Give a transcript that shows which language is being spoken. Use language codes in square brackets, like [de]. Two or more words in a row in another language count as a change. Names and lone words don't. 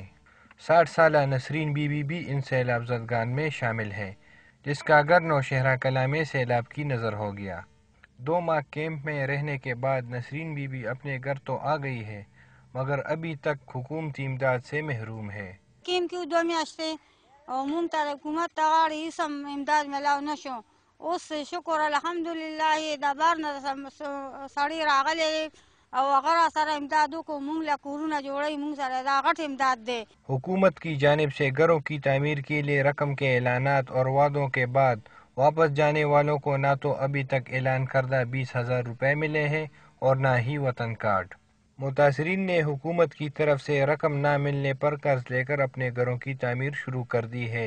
[ur] 60 سالہ نسرین بی بی بھی ان سیلاب زدگان میں شامل ہے، جس کا گھر نوشہرہ کلاں میں سیلاب کی نظر ہو گیا۔ 2 ماہ کیمپ میں رہنے کے بعد نسرین بی بی اپنے گھر تو آ گئی ہے، مگر ابھی تک حکومتی امداد سے محروم ہے۔ [ps] کیم کیو 2 میاشتې او مونږ ته د حکومت ته غاړې هېڅ هم امداد میلاو نه شو. اوس شکر الحمدلله د بار نه سړی راغلی دی او هغه را سره امداد وکړو، مونږ له کورونه جوړوي، مونږ سره دا غټ امداد دی۔ [ur] حکومت کی جانب سے گھروں کی تعمیر کے لیے رقم کے اعلانات اور وعدوں کے بعد واپس جانے والوں کو نہ تو ابھی تک اعلان کردہ 20,000 روپے ملے ہیں اور نہ ہی وطن کارڈ۔ متاثرین نے حکومت کی طرف سے رقم نہ ملنے پر قرض لے کر اپنے گھروں کی تعمیر شروع کر دی ہے۔